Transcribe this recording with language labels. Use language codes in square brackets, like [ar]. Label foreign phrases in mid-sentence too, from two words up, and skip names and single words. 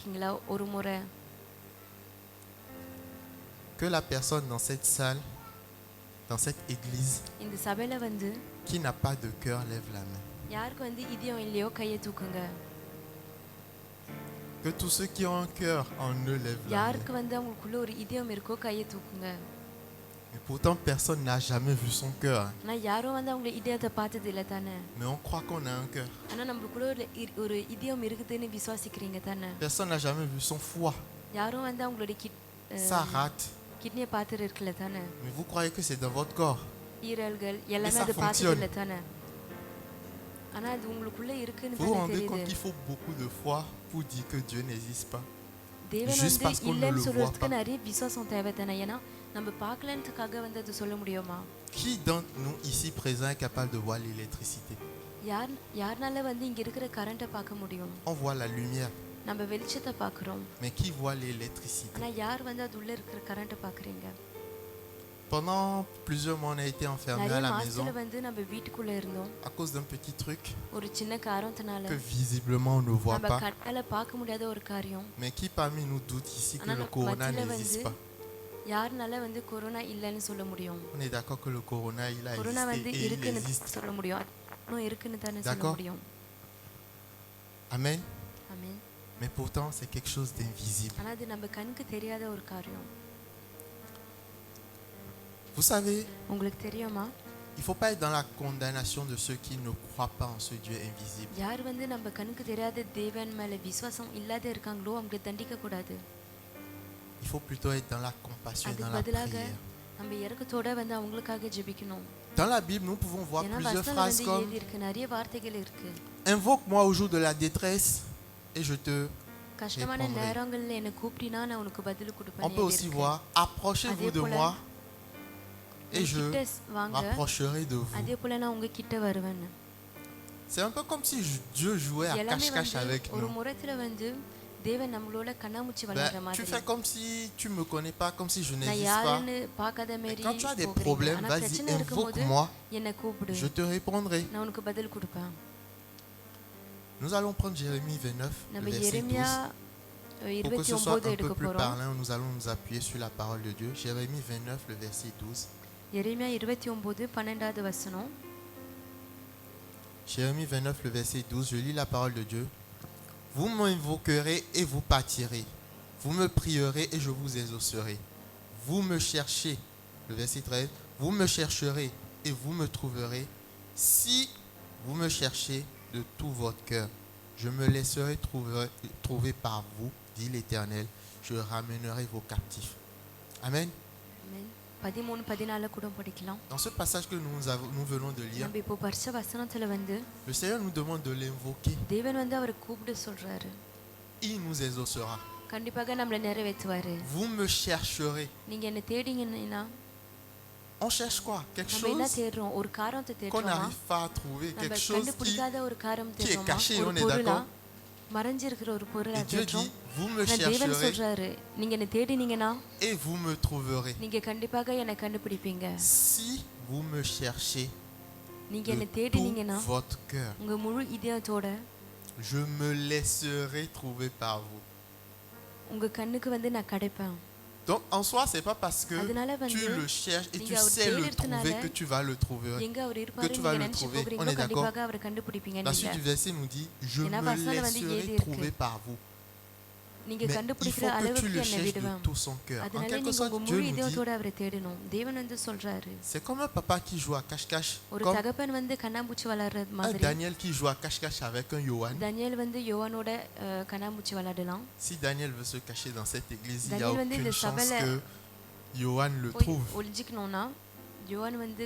[fr] Que la personne dans cette salle, dans cette église, qui n'a pas de cœur, lève la main. Que tous ceux qui ont un cœur en eux lèvent la main. Mais pourtant, personne n'a jamais vu son cœur. [ta] ஆனா யாரும் வந்து அவங்க இதயத்தை பார்த்தது இல்ல தானே. [fr] Mais on croit qu'on a un cœur. [ta] ஆனா நமக்குள்ள ஒரு இதயம் இருக்குதுன்னு விசுவாசிக்கிறீங்க தானே. [fr] Personne n'a jamais vu son foie. [ta] யாரும் வந்து அவங்களுடைய [fr] Ça rate. [ta] கிட்னியை பார்த்துட்டு இருக்கல தானே. [fr] Mais vous croyez que c'est dans votre corps. [ta] ஈரல்கள் எல்லாமே [fr] ça [ta] அது பார்த்தது [fr] fonctionne. [ta] இல்ல தானே. ஆனா அது உங்களுக்குள்ள இருக்குன்னு [fr] Vous vous [ta] தானே [fr] rendez compte [ta] தெரியுது. [fr] qu'il faut beaucoup de foi pour dire que Dieu n'existe pas. [ta] தேவன் [fr] Juste [ta] வந்து [fr] parce qu'on ne [ta] இல்லைன்னு [fr] le voit [ta] சொல்றதுக்கு [fr] pas. [ta] நிறைய விசுவாசம் தேவை தானே. ஏன்னா நம்ம பார்க்கலன்றதுக்காக வந்து அது சொல்ல முடியுமா? [fr] Qui d'entre nous ici présents est capable de voir l'électricité? [ta] யாருனால வந்து இங்க இருக்கிற கரண்ட்டை பார்க்க முடியும்? [fr] On voit la lumière. [ta] நம்ம வெளிச்சத்தை பார்க்குறோம். [fr] Mais qui voit l'électricité? [ta] ஆனா யார் வந்து அது உள்ள இருக்கிற கரண்ட்டை பார்க்குறீங்க? [fr] Pendant plusieurs mois, on a été enfermés à [ta] நிறைய [fr] la maison [ta] மாசத்துல வந்து நம்ம வீட்டுக்குள்ள இருந்தோம். [fr] à cause d'un petit truc [ta] ஒரு சின்ன காரணத்தினால [fr] que visiblement on ne voit [ta] நம்ம [fr] pas. [ta] கண்ணால பார்க்க முடியாத ஒரு காரியம். [fr] Mais qui parmi nous doute ici que [ta] ஆனா [fr] le corona [ta] மத்தியில [fr] n'existe [ta] வந்து [fr] pas? [ta] யாருனால வந்து கொரோனா இல்லைன்னு சொல்ல முடியும்? [fr] On est d'accord que le corona, il a [ta] கொரோனா வந்து [fr] existé et il [ta] இருக்குன்னு [fr] existe. [ta] சொல்ல முடியும். இன்னும் இருக்குன்னு தானே சொல்ல [fr] D'accord. [ta] முடியும். [fr] Amen. [ta] ஆமென். [fr] Mais pourtant, c'est quelque chose d'invisible. [ta] ஆனா அது நம்ம கண்ணுக்கு தெரியாத ஒரு காரியம். [fr] Vous savez, [ta] உங்களுக்கு தெரியுமா? [fr] il ne faut pas être dans la condamnation de ceux qui ne croient pas en ce Dieu invisible. [ta] யார் வந்து நம்ம கண்ணுக்கு தெரியாத தேவன் மேல விசுவாசம் இல்லாத இருக்காங்களோ அவங்களை தண்டிக்க கூடாது. [fr] Il faut plutôt être dans la compassion et [ta] அதுக்கு [fr] dans la [ta] பதிலாக [fr] prière. [ta] நம்ம இறக்கத்தோட வந்து அவங்களுக்காக ஜெபிக்கணும். [fr] Dans la Bible, nous pouvons voir [ta] ஏன்னா [fr] plusieurs [ta] வசனம் [fr] phrases [ta] வந்து [fr] comme [ta] எழுதி இருக்கு, நிறைய வார்த்தைகள் இருக்கு. [fr] Invoque-moi au jour de la détresse et je te [ta] கஷ்டமான [fr] répondrai. [ta] நேரங்கள்ல என்ன கூப்பிட்டினா நான் உனக்கு பதில் [fr] On [ta] கொடுப்பேன். [fr] peut aussi voir Approchez-vous de moi et je [ta] வாங்க, [fr] m'approcherai de vous. [ta] அதே போல நான் உங்க கிட்ட வருவேன். [fr] C'est un peu comme si Dieu jouait à [ta] எல்லாமே [fr] cache-cache [ta] வந்து [fr] avec [ta] ஒரு [fr] nous. [ta] முறைத்துல வந்து தேவன் நம்மளோட கண்ணாமூச்சி [fr] Ben, [ta] விளையாடுற [fr] tu [ta] மாதிரி. [fr] fais comme si tu me connais pas, comme si je [ta] நான் [fr] n'existe pas. [ta] யாருன்னு பார்க்காத [fr] Mais [ta] மாதிரி [fr] quand tu as des [ta] போகிறீங்க. [fr] problèmes, [ta] ஆனா [fr] vas-y, [ta] பிரச்சனை இருக்கும்போது [fr] invoque-moi, [ta] என்ன கூப்பிடு, [fr] je te répondrai. [ta] நான் உனக்கு பதில் கொடுப்பேன். [fr] Nous allons prendre Jérémie 29, le [ta] நம்ம [fr] verset [ta] எரேமியா [fr] 12. Pour que ce soit [ta] 29 [fr] un [ta] எடுக்க [fr] peu plus [ta] போறோம். [fr] parlant, nous allons nous appuyer sur la parole de Dieu. Jérémie 29, le verset 12. [ta] எரேமியா 29 12வது வசனம். [fr] Jérémie 29, le verset 12, je lis la parole de Dieu. Vous m'invoquerez et vous partirez. Vous me prierez et je vous exaucerai. Vous me cherchez, le verset 13, vous me chercherez et vous me trouverez. Si vous me cherchez de tout votre cœur, je me laisserai trouver par vous, dit l'Éternel. Je ramènerai vos captifs. Amen. [ta] ஆமென். 13 14 கூட படிக்கலாம். [fr] Dans ce passage que nous venons de lire, [ta] நம்ம இப்போ பரிச வசனத்துல வந்து [fr] le Seigneur nous demande de l'invoquer. [ta] தேவன் வந்து அவரை கூப்பிட சொல்றாரு. [fr] Il nous exaucera. [ta] கண்டிப்பாக நம்மள நிறைவேற்றுவாரு. [fr] Vous me chercherez. [ta] நீங்க என்ன தேடிங்கன்னா [fr] On cherche quoi? Quelque [ta] நம்ம என்ன [fr] chose [ta] தேடுறோம்? ஒரு காரியத்தை [fr] qu'on [ta] தேடுறோமா? [fr] n'arrive pas à trouver. [ta] நம்ம [fr] Quelque chose [ta] கண்டுபிடிக்காத ஒரு காரியம் [fr] qui est [ta] தேடுறோமா? [fr] caché, [ta] ஒரு [fr] on est [ta] பொருளா [fr] d'accord? [ta] மறைஞ்சிருக்கிற ஒரு பொருளா [fr] Et Dieu [ta] தேடுறோம். [fr] dit, vous me [ta] ஆனா தேவன் [fr] chercherez [ta] சொல்றாரு, நீங்க என்ன தேடினீங்கன்னா [fr] et vous me trouverez. [ta] நீங்க கண்டிப்பாக என்ன கண்டுபிடிப்பீங்க. [fr] Si vous me cherchez [ta] நீங்க என்ன [fr] de [ta] தேடினீங்கன்னா [fr] tout votre cœur, [ta] உங்க முழு இதயத்தோட [fr] je me laisserai trouver par vous. [ta] உங்க கண்ணுக்கு வந்து நான் கிடைப்பேன். [fr] Donc en soi, c'est pas parce que [ta] அதனால [fr] tu [ta] வந்து [fr] le cherches et tu [ta] நீங்க அவர் [fr] sais le [ta] தேடுறதுனால [fr] trouver que tu vas le trouver. [ta] எங்க அவர் இருப்பாரு [fr] tu [ta] நீங்க [fr] vas le [ta] நினைச்சு [fr] trouver. On [ta] போகிறீங்களோ [fr] est d'accord? [ta] கண்டிப்பாக அவரை கண்டுபிடிப்பீங்க. [fr] La suite du verset nous dit, je [ta] ஏன்னா [fr] me [ta] வசனம் வந்து [fr] laisserai [ta] எழுதி [fr] trouver [ta] இருக்கு. [fr] par vous. [ta] நீங்க [fr] Mais il [ta] கண்டுபிடிக்கிற [fr] faut que tu [ta] அளவுக்கு [fr] le [ta] என்ன [fr] cherches de [ta] விடுவேன். [fr] tout son cœur. En [ta] அதனால [fr] quelque [ta] நீங்க [fr] sorte, [ta] உங்க [fr] Dieu [ta] முழு [fr] nous dit, [ta] இதயத்தோட அவரை தேடணும். தேவன் வந்து சொல்றாரு. [fr] c'est comme un papa qui joue à cache-cache. [ta] ஒரு [fr] Comme [ta] தகப்பன் வந்து கண்ணாமூச்சி விளையாடுறது [fr] un [ta] மாதிரி [fr] Daniel qui joue à cache-cache avec un Johan. [ta] தானியேல் வந்து யோவானோட கண்ணாமூச்சி விளையாடலாம். [fr] Si Daniel veut se cacher dans cette église, il n'y a [ta] Daniel வந்து [fr] aucune [ta] இந்த [fr] chance [ta] சபையில [fr] que Johan le [ta] போய் [fr] trouve. [ta] ஒளிஞ்சிக்கணும்னா யோவான் வந்து